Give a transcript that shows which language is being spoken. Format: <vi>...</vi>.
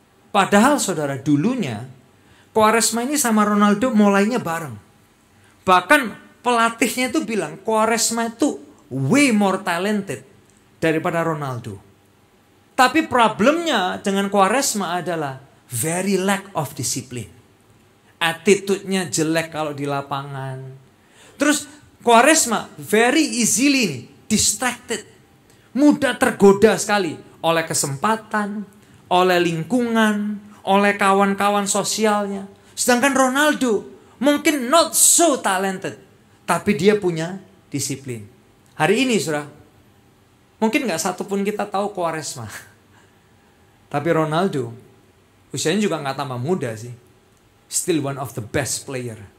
<id>Padahal saudara, dulunya Quaresma ini sama Ronaldo mulainya bareng. Bahkan pelatihnya itu bilang Quaresma itu</id> <en>way more talented</en> <id>daripada Ronaldo. Tapi problemnya dengan Quaresma adalah</id> <en>very lack of discipline.</en> <id>Attitude-nya jelek kalau di lapangan. Terus Quaresma</id> <en>very easily distracted.</en> <id>Mudah tergoda sekali oleh kesempatan, oleh lingkungan, oleh kawan-kawan sosialnya. Sedangkan Ronaldo mungkin</id> <en>not so talented,</en> <id>tapi dia punya disiplin. Hari ini saudara, mungkin gak satupun kita tahu Quaresma. Tapi Ronaldo, usianya juga gak tambah muda sih.</id> <en>Still one of the best player.</en>